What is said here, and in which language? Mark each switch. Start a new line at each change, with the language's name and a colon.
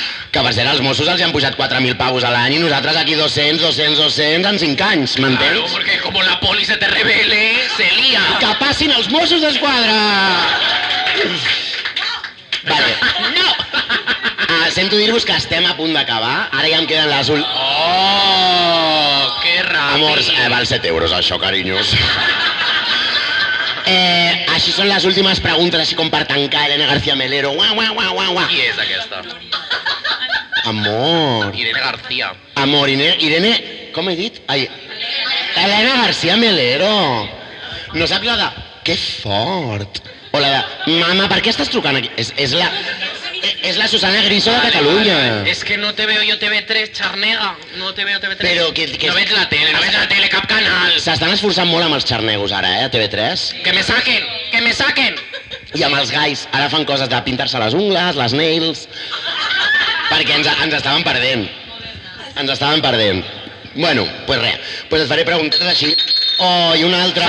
Catalan: Que per cert, als Mossos els hi han pujat 4.000 pavos a l'any i nosaltres aquí 200 en 5 anys,
Spanish: Claro,
Catalan: m'entens?
Spanish: porque como la poli se te revele, se lía.
Catalan: Que passin els Mossos d'Esquadra! Vale. No! Sento dir-vos que estem a punt d'acabar. Ara ja em queden les Oh, que ràpid. Amors, val 7 euros això, carinyos. Així són les últimes preguntes, així com per tancar Elena García Melero. Uah, uah, uah, uah, uah. Qui és aquesta? Amor. Irene García. Amor, Irene... Com he dit? Ai, Elena García Melero. No saps la de... Que fort. O la de... Mama, per què estàs trucant aquí? És la Susana Griso de Catalunya.
Spanish: Es que no te veo yo TV3, charnega. No te veo TV3.
Catalan: Però que... No veig la tele, no veig la tele, cap canal. S'estan esforçant molt amb els xarnegos ara, a TV3.
Spanish: Que me saquen, que me saquen.
Catalan: I amb els gais. Ara fan coses de pintar-se les ungles, les nails... Perquè ens estaven perdent. Ens estaven perdent. Bueno, pues res. Pues et faré preguntes així. Oh, i una altra...